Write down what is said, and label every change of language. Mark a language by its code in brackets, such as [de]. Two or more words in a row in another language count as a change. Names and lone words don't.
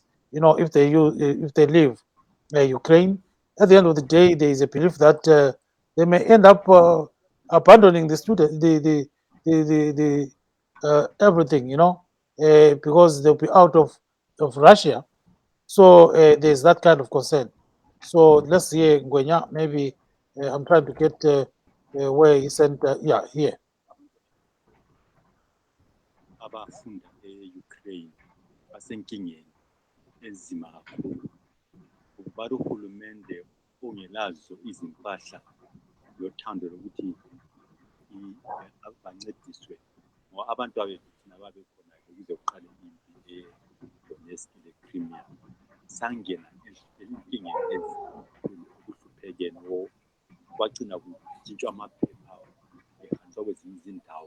[en] If they leave Ukraine, at the end of the day, there is a belief that they may end up abandoning the student, the everything, because they'll be out of Russia. So there's that kind of concern. So let's hear Ngwenya. Maybe I'm trying to get where he sent. Yeah, here. [nd] abafunda e-Ukraine basenkingeni ezima kakhulu. Ukuba uhulumende ongelazo izimpahla yothando lokuthi bancediswe ngoba abantu abethu thina babekhona ukuze kuqale impi e-Donetsk le-Crimea sangena enkingeni okuhluphekene kwagcina kutshintshwa amaphepha ehanjwa kwezinye izindawo.